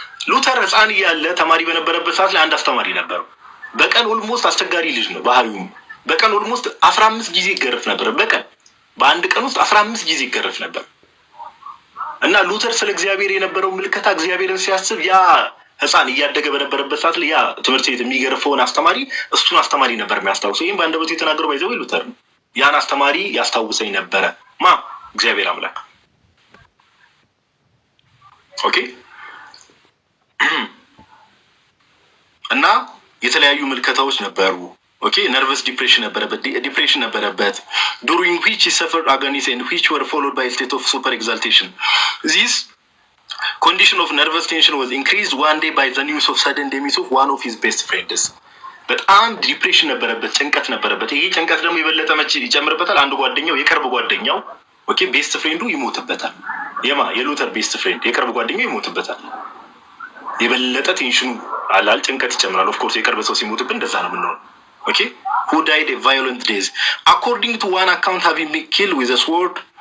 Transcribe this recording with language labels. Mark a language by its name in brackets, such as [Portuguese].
[Amharic] ሉተር ህፃን እያለ ተማሪ በነበረበት ሰዓት ላይ አንድ አስተማሪ ነበረው። በቀን ኦልሞስት አስቸጋሪ ልጅ ነው ባህሪው። በቀን ኦልሞስት 15 ጊዜ ይገረፍ ነበር። በቀን በአንድ ቀን ውስጥ 15 ጊዜ ይገረፍ ነበር። እና ሉተር ስለ እግዚአብሔር የነበረው ምልከታ እግዚአብሔርን ሲያስብ ያ ህፃን እያደገ በነበረበት ሰዓት ላይ ያ ትምህርት ቤት የሚገርፈውን አስተማሪ እሱን አስተማሪ ነበር የሚያስታውሰው። ይህም በአንደበቱ የተናገረው ባይዘው ሉተር ነው። ያን አስተማሪ ያስታውሰኝ ነበረ እግዚአብሔር አምላክ። ኦኬ እና የተለያዩ ምልከታዎች ነበሩ። ኦኬ ነርቨስ ዲፕሬሽን ነበረበት [English] during which he suffered agonies and which were followed by a state of super exaltation. This condition of nervous tension was increased one day by the news of sudden demise of one of his best friends. [Amharic] በጣም ዲፕሬሽን ነበረበት፣ ጭንቀት ነበረበት። ይሄ ጭንቀት ደግሞ የበለጠ መቼ ይጨምርበታል? አንድ ጓደኛው የቅርብ ጓደኛው ኦኬ ቤስት ፍሬንዱ ይሞትበታል። የሉተር ቤስት ፍሬንድ የቅርብ ጓደኛው ይሞትበታል። የበለጠ ቴንሽኑ አላል ጭንቀት ይጨምራል። ኦፍ ኮርስ የቅርብ ሰው ሲሞትብን እንደዛ ነው የምንሆነው። [English] Okay, who died a violent death according to one account having been killed with a sword.